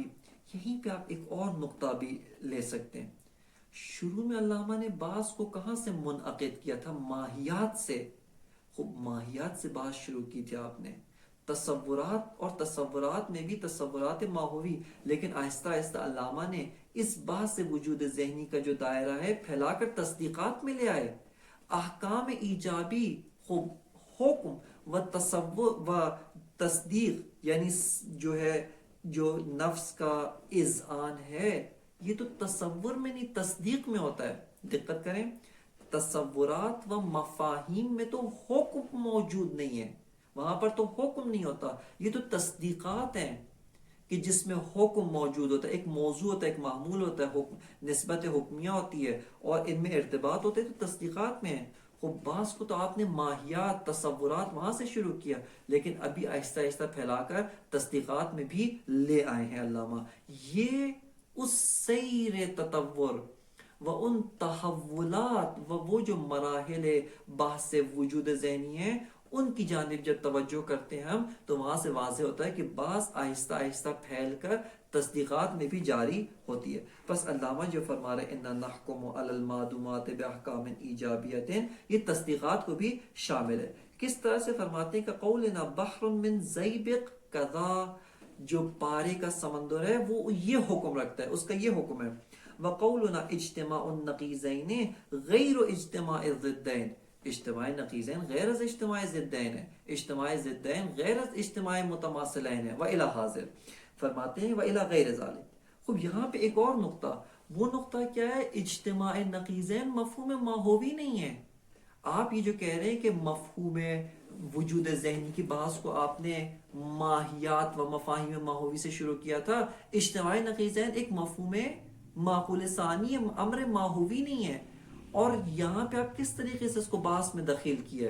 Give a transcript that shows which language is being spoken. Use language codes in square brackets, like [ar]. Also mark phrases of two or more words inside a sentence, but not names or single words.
[ur] یہیں پہ آپ ایک اور نقطہ بھی لے سکتے ہیں، شروع میں علامہ نے بعض کو کہاں سے منعقد کیا تھا؟ ماہیات سے۔ خوب ماہیات سے بات شروع کی تھی آپ نے، تصورات، اور تصورات میں بھی تصورات ماحوی، لیکن آہستہ آہستہ علامہ نے اس بات سے وجود ذہنی کا جو دائرہ ہے پھیلا کر تصدیقات میں لے آئے۔ احکام ایجابی، خوب حکم و تصور و تصدیق، یعنی جو ہے جو نفس کا اذعان ہے، یہ تو تصور میں نہیں تصدیق میں ہوتا ہے۔ دقت کریں، تصورات و مفاہیم میں تو حکم موجود نہیں ہے، وہاں پر تو حکم نہیں ہوتا، یہ تو تصدیقات ہیں کہ جس میں حکم موجود ہوتا ہے، ایک موضوع ہوتا ہے، ایک معمول ہوتا ہے، حکم نسبت حکمیہ ہوتی ہے، اور ان میں ارتباط ہوتے ہیں، تو تصدیقات میں ہیں۔ خب بعض کو تو آپ نے ماہیات، تصورات وہاں سے شروع کیا، لیکن ابھی آہستہ آہستہ پھیلا کر تصدیقات میں بھی لے آئے ہیں علامہ۔ یہ اس سیر تطور و ان تحولات و وہ جو مراحل بحث وجود ذہنی ہیں، ان کی جانب جب توجہ کرتے ہیں ہم، تو وہاں سے واضح ہوتا ہے کہ بعض آہستہ آہستہ پھیل کر تصدیقات میں بھی جاری ہوتی ہے۔ بس علامہ جو فرما رہے [ar] انا نحکم علی المعدومات باحکام ایجابیت، [ur] یہ تصدیقات کو بھی شامل ہے۔ کس طرح سے فرماتے ہیں کہ [ar] قولنا بحر من زیبق کذا، [ur] جو پارے کا سمندر ہے وہ یہ حکم رکھتا ہے، اس کا یہ حکم ہے۔ [ar] وقولنا اجتماع النقیضین غیر اجتماع الضدین، [ur] اجتماع نقیضین غیر از اجتماع ضدین ہے، اجتماع ضدین غیر از اجتماع متماثلین ہے، [ar] وإلی حاضر، [ur] فرماتے ہیں [ar] وإلی غیر ذالک۔ [ur] خوب یہاں پہ ایک اور نقطہ، وہ نقطہ کیا ہے؟ اجتماع نقیضین مفہوم ماحوی نہیں ہے۔ آپ یہ جو کہہ رہے ہیں کہ مفہوم وجود ذہنی کی بحث کو آپ نے ماہیات و مفاہیم ماحوی سے شروع کیا تھا، اجتماع نقیضین ایک مفہوم معقول ثانی امر ماحوی نہیں ہے، اور یہاں پہ آپ کس طریقے سے اس کو بحث میں دخیل کیا ہے؟